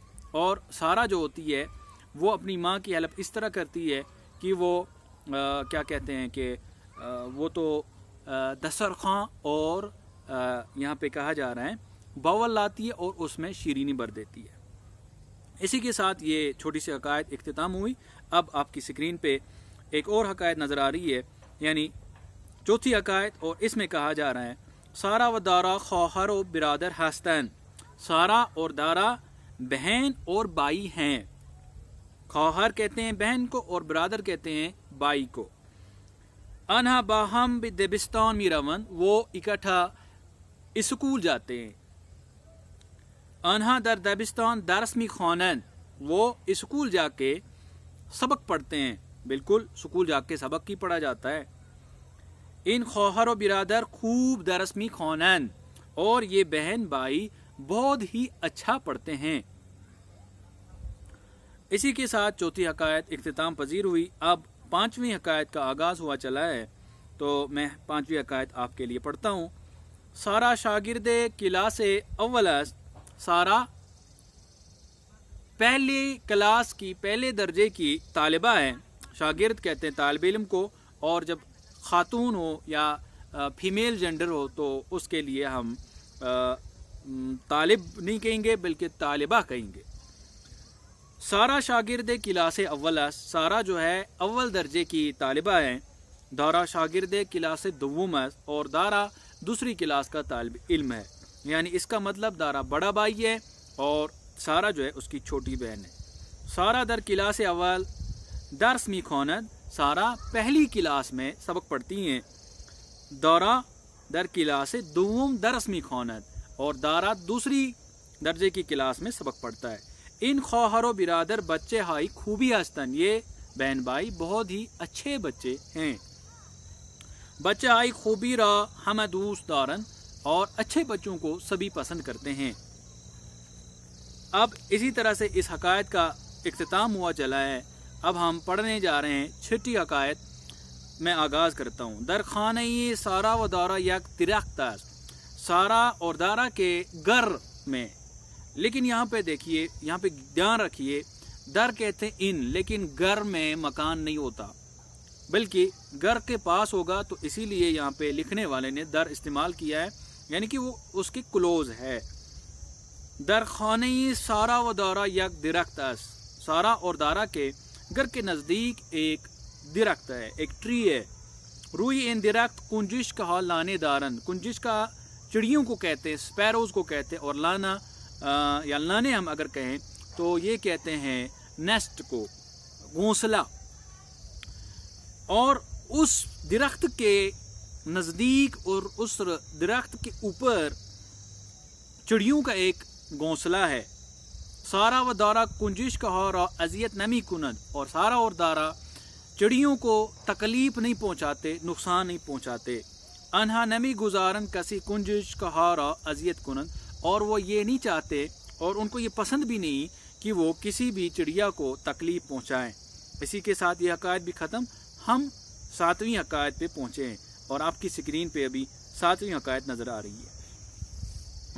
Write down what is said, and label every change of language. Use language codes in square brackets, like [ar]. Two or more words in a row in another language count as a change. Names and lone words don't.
[ur] اور سارا جو ہوتی ہے وہ اپنی ماں کی ہیلپ اس طرح کرتی ہے کہ وہ کیا کہتے ہیں کہ وہ تو دسترخواں اور یہاں پہ کہا جا رہا ہے باول لاتی ہے اور اس میں شیرینی بھر دیتی ہے. اسی کے ساتھ یہ چھوٹی سی حکایت اختتام ہوئی. اب آپ کی سکرین پہ ایک اور حکایت نظر آ رہی ہے، یعنی چوتھی حکایت، اور اس میں کہا جا رہا ہے [fa] سارا و دارا خواہر و برادر ہستن. [ur] سارا اور دارا بہن اور بائی ہیں. خواہر کہتے ہیں بہن کو اور برادر کہتے ہیں بائی کو. [fa] انہا باہم دبستان می روند، [ur] وہ اکٹھا اسکول جاتے ہیں. [fa] انہا در دبستان درس می خوانند، [ur] وہ اسکول جا کے سبق پڑھتے ہیں. بالکل اسکول جا کے سبق ہی پڑھا جاتا ہے. [fa] ان خواہر و برادر خوب درس می خوانند، [ur] اور یہ بہن بھائی بہت ہی اچھا پڑھتے ہیں. اسی کے ساتھ چوتھی حکایت اختتام پذیر ہوئی. اب پانچویں حکایت کا آغاز ہوا چلا ہے، تو میں پانچویں حکایت آپ کے لیے پڑھتا ہوں. [fa] سارا شاگرد کلاس اول است. [ur] سارا پہلی کلاس کی، پہلے درجے کی طالبہ ہے. شاگرد کہتے ہیں طالب علم کو، اور جب خاتون ہو یا [en] female gender [ur] ہو تو اس کے لیے ہم طالب نہیں کہیں گے بلکہ طالبہ کہیں گے. [fa] سارا شاگرد کلاس اول است. [ur] سارا جو ہے اول درجے کی طالبہ ہے. [fa] دارا شاگرد کلاس دوم است، [ur] اور دارا دوسری کلاس کا طالب علم ہے. یعنی اس کا مطلب دارا بڑا بھائی ہے اور سارا جو ہے اس کی چھوٹی بہن ہے. [fa] سارا در کلاس اول درس می خواند. [ur] سارا پہلی کلاس میں سبق پڑھتی ہیں. [fa] دارا در کلاس دوم درس می خواند، [ur] اور دارا دوسری درجے کی کلاس میں سبق پڑھتا ہے. [fa] ان خواہر و برادر بچے ہائی خوبی ہستن، [ur] یہ بہن بھائی بہت ہی اچھے بچے ہیں. [fa] بچے ہائی خوبی را ہم دوست دارن، [ur] اور اچھے بچوں کو سبھی پسند کرتے ہیں. اب اسی طرح سے اس حکایت کا اختتام ہوا چلا ہے. اب ہم پڑھنے جا رہے ہیں چھٹی حکایت. میں آغاز کرتا ہوں. [fa] در خانہ سارا و دارا یک درخت است. [ur] سارا اور دارا کے گھر میں، لیکن یہاں پہ دیکھیے، یہاں پہ دھیان رکھیے، در کہتے ہیں ان، لیکن گھر میں مکان نہیں ہوتا بلکہ گھر کے پاس ہوگا، تو اسی لیے یہاں پہ لکھنے والے نے در استعمال کیا ہے، یعنی کہ وہ اس کے کلوز ہے. [fa] در خانہ سارا و دارا یک درخت است. [ur] سارا اور دارا کے گھر کے نزدیک ایک درخت ہے، ایک ٹری ہے. [fa] روئی ان درخت کنجش کہا لانے دارن. [ur] کنجش کا چڑیوں کو کہتے ہیں، سپیروز کو کہتے ہیں، اور لانا یا لانے ہم اگر کہیں تو یہ کہتے ہیں نیسٹ کو، گھونسلہ. اور اس درخت کے نزدیک اور اس درخت کے اوپر چڑیوں کا ایک گھونسلہ ہے. [fa] سارا و دارا کنجش کہا را اذیت نمی کند. [ur] اور سارا اور دارا چڑیوں کو تکلیف نہیں پہنچاتے، نقصان نہیں پہنچاتے. [fa] آنها نمی گذارند کسی گنجشک هارا اذیت کنند, [ur] اور وہ یہ نہیں چاہتے اور ان کو یہ پسند بھی نہیں کہ وہ کسی بھی چڑیا کو تکلیف پہنچائیں. اسی کے ساتھ یہ حکایت بھی ختم۔ ہم ساتویں حکایت پہ پہنچے ہیں اور آپ کی اسکرین پہ ابھی ساتویں حکایت نظر آ رہی ہے.